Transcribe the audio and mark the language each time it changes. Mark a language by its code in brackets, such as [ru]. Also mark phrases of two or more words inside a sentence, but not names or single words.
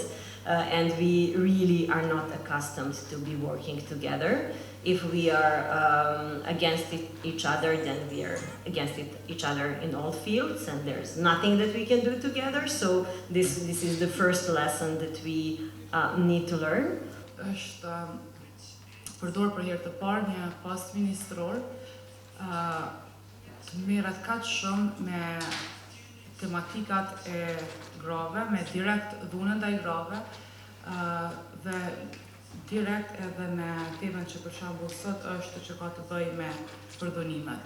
[en] And we really are not accustomed to be working together. If we are against each other, then we are against each other in all fields, and there's nothing that we can do together. So this is the first lesson that we need to learn. [sq] Është përdor për herë të parë një post ministror merret kaq shumë me tematikat e grave, me direkt dhunën ndaj grave, dhe direkt edhe me temën që për shembull sot është që ka të bëjë me përdhunimet.